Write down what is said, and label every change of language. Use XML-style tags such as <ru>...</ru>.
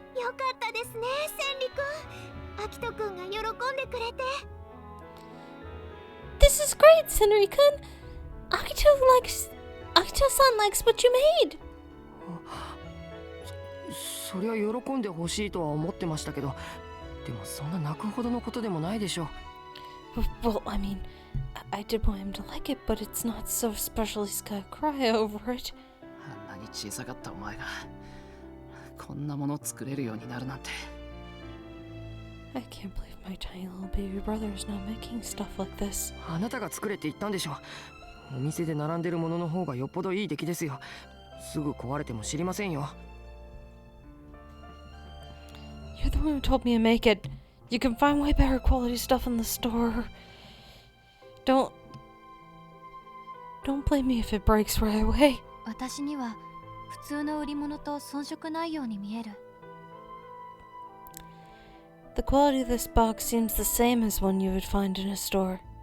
<ja>よかったですね、千里くん。アキトくんが喜んでくれて。</ja> <en>This is great, Senri-kun. Akito-san likes what you made.</en> <ja>そりゃ喜んでほしいとは思ってましたけど、でもそんな泣くほどのことでもないでしょう。</ja> <en>Well, I mean, I did want him to like it, but it's not so special he's gotta cry over it.</en> <ja>あんなに小さかったお前がこんなもの作れるようになるなんて。</ja> <en>I can't believe my tiny little baby brother is now making stuff like this.</en> <ja>あなたが作れって言ったんでしょ。お店で並んでるものの方がよっぽどいい出来ですよ。すぐ壊れても知りませんよ。</ja> <en>You're the one who told me to make it. You can find way better quality stuff in the store. Don't blame me if it breaks right away.</en> <ja>私には普通の売り物と遜色ないように見える。</ja> <en>The quality of this box seems the same as one you would find in a store.</en>